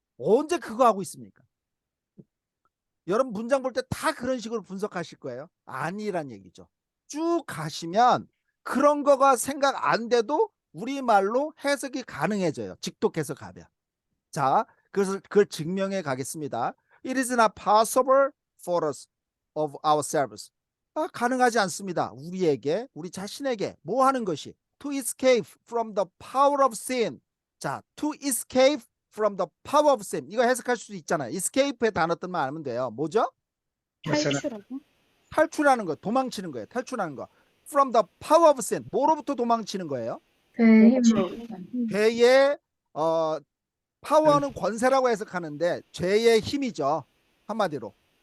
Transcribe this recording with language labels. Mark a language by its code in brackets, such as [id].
[ko] 언제 그거 하고 있습니까? 여러분 문장 볼 때 다 그런 식으로 분석하실 거예요. 아니란 얘기죠. 쭉 가시면 그런 거가 생각 안 돼도 우리말로 해석이 가능해져요. 직독해서 가면. 자, 그래서 그걸 증명해 가겠습니다. [en] It is not possible for us of ourselves. [ko] 가능하지 않습니다. 우리에게, 우리 자신에게 뭐 하는 것이 [en] to escape from the power of sin. [ko] 자, [en] to escape from the power of sin. [ko] 이거 해석할 수 있잖아요. escape의 단어 뜻만 알면 돼요. 뭐죠? 탈출하고. 탈출하는 거, 도망치는 거예요. 탈출하는 거. [en] From the power of sin. [ko] 뭐로부터 도망치는 거예요? 배의 힘으로. 죄의 파워는 권세라고 해석하는데 죄의 힘이죠. 한마디로.